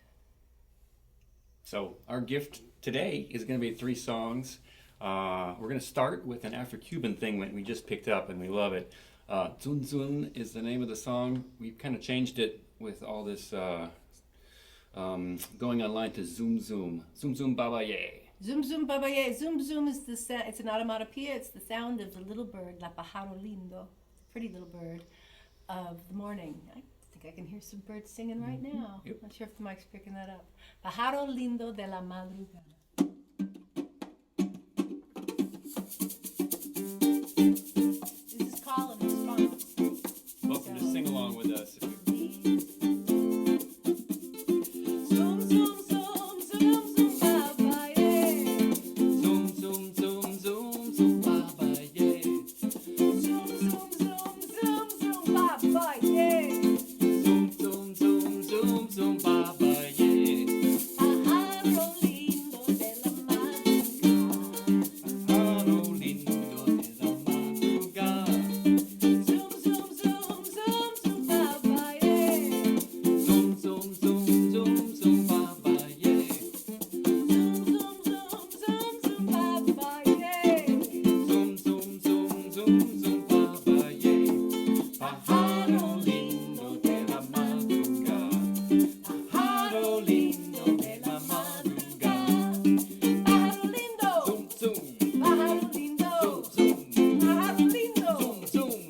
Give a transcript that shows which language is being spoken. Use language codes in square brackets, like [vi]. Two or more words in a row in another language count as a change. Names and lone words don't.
[en] So our gift today is going to be 3 songs. We're going to start with an Afro-Cuban thing that we just picked up and we love it. Zun Zun is the name of the song. We've kind of changed it with all this going online to Zoom Zoom. Zoom Zoom Baba Ye. Zoom Zoom Baba Ye. Zoom Zoom is it's an onomatopoeia. It's the sound of the little bird, [es] La Pájaro Lindo, [en] pretty little bird of the morning. I think I can hear some birds singing right now. Yep. Not sure if the mic's picking that up. [es] Pájaro Lindo de la Madrugada. [en] This is call and response. Welcome to sing along with us. Zoom, zoom, zoom, zoom, zoom, Baba Ye. Zoom Zoom Zoom Zoom Zoom Baba Ye. Zoom, zoom, zoom, zoom, zoom, Baba Ye. Zoom Zoom Zoom Zoom Zoom Baba Ye. [es] Pájaro lindo de la madrugada. Pájaro lindo de la madrugada. [en] Zoom, zoom, zoom, zoom, zoom, Baba Ye. Zoom Zoom Zoom Zoom Zoom Baba Ye. Zoom, zoom, zoom, zoom, zoom, Baba Ye. Zoom Zoom Zoom Zoom Zoom Baba Ye. [es] Pájaro lindo de la madrugada. Pájaro lindo de la madrugada. Pájaro lindo. [en] Zoom Zoom. [es] Pájaro lindo. [en] Zoom Zoom. [es] Pájaro lindo. [en] Zoom Zoom.